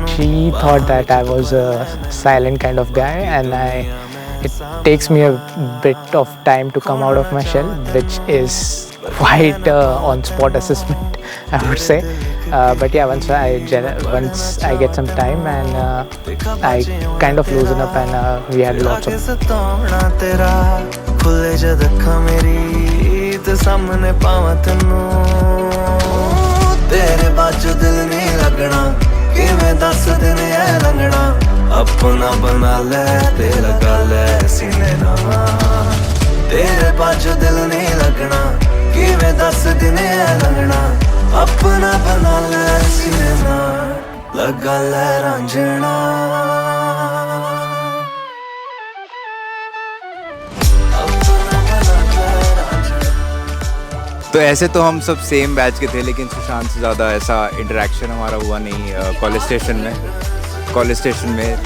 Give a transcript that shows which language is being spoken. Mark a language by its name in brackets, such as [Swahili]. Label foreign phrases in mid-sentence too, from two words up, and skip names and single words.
[English] She thought that I was a silent kind of guy and it takes me a bit of time to come out of my shell, which is quite on-spot assessment, I would say. But yeah, once I get some time and I kind of loosen up and we had lots of. [Punjabi] ਤੇਰਾ ਖੁੱਲੇ ਜਦ ਅੱਖਾਂ ਮੇਰੀ ਤੇ ਸਾਹਮਣੇ ਪਾਵਾਂ ਤੈਨੂੰ, ਤੇਰੇ ਬਾਜੂ ਦਿਲ ਨਹੀਂ ਲੱਗਣਾ, ਕਿਵੇਂ ਦਸ ਦਿਨ ਐ ਲੰਘਣਾ, ਅਪਣਾ ਬਣਾ ਲੈ ਤੇ ਲਗਾ ਲੈ ਸੀਨੇ ਨਾਲ, ਤੇਰੇ ਬਾਜੂ ਦਿਲ ਨਹੀਂ ਲੱਗਣਾ, ਕਿਵੇਂ ਦਸ ਦਿਨ ਐ ਲੰਘਣਾ, ਅਪਣਾ ਬਣਾ ਲੈ ਸੀਨੇ ਨਾਲ, ਲਗਾ ਲੈ ਰਾਂਝਣਾ. [Hindi] तो ऐसे तो हम सब [English] same batch [Hindi] के थे, लेकिन सुशांत से ज़्यादा ऐसा इंटरेक्शन हमारा हुआ नहीं [English] college station [Hindi] में.